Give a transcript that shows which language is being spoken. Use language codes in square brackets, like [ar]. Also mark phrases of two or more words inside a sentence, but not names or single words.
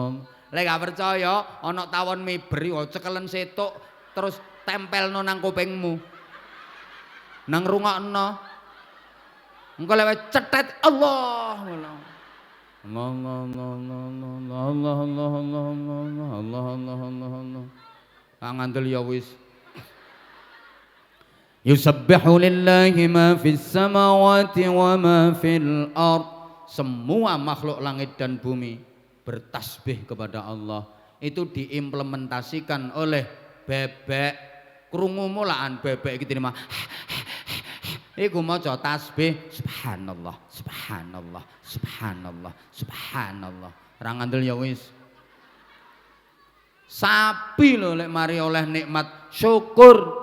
[jv] Lek gak percaya ana tawon miber iku cekelen setuk terus tempelno nang kupingmu. Nang rungokno. Engko lek cetet Allah. Allah Allah Allah Allah Allah Allah Allah Allah Allah Allah. Ngandel ya wis. [ar] يسبح لله ما في السماوات وما في الأرض. [id] Semua makhluk langit dan bumi bertasbih kepada Allah. Itu diimplementasikan oleh bebek. [jv] Krungu mulaan bebek iki terima. Iku maca tasbih [ar] سبحان الله، سبحان الله، سبحان الله، سبحان الله. [jv] Ora ngandel ya wis. Sapi lho lek mari oleh nikmat syukur.